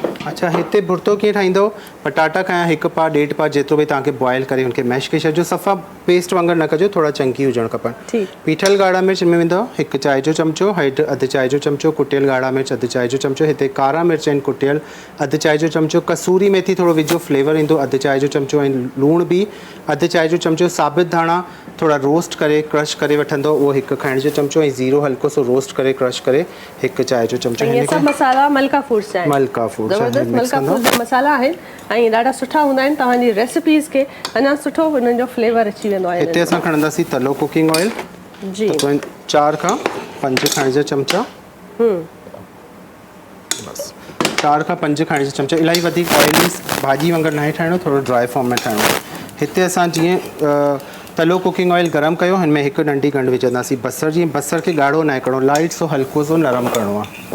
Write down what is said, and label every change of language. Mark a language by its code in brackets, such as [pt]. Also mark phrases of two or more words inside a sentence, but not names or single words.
[sd] अच्छा हिते भुर्तो कीअं ठाहींदो पटाटा खयां 1 पा 1.5 पा जेतिरो बि तव्हांखे बॉइल करे हुनखे मैश करे छॾिजो सफ़ा पेस्ट वांगुरु न कजो थोड़ा चंकी हुजणु खपनि ठीकु पीठल ॻाढ़ा मिर्च में वेंदव 1 चांहि जो चमचो हेठि 1 चांहि जो चमचो कुटियल ॻाढ़ा मिर्च 1 चांहि जो चमचो हिते कारा मिर्च आहिनि कुटियल 1 चांहि जो चमचो कसूरी मेथी थोरो विझो फ्लेवर ईंदो 1 चांहि जो चमचो ऐं लूण बि 1 चांहि जो चमचो साबित धाणा थोड़ा रोस्ट करे क्रश करे वठंदो उहो 1 खाइण जो चमचो ऐं ज़ीरो हल्को सो रोस्ट करे क्रश करे 1 चांहि जो चमचो ये सब मसाला मलका फूड्स जा आहिनि मलका फूड्स ज़बरदस्त मलका फूड्स जा मसाला आहिनि ऐं ॾाढा सुठा हूंदा आहिनि तव्हांजी रेसिपीज़ खे अञा सुठो हुननि जो फ्लेवर अची वेंदो आहे हिते असां खणंदासीं तलो [en] cooking oil [sd] जी 4 खां 5 खाइण जा चमचा बस 4 खां 5 खाइण जा चमचा इलाही वधीक ऑयली भाॼी वांगुरु न ठाहिणो थोरो [en] dry form [sd] में ठाहिणो हिते असां जीअं तलो [en] cooking oil [sd] गरम कयो हिन में 1 नंढी गंढ विझंदासीं बसर जीअं बसर खे ॻाढ़ो न करिणो लाइट सो हल्को सो नरम करिणो आहे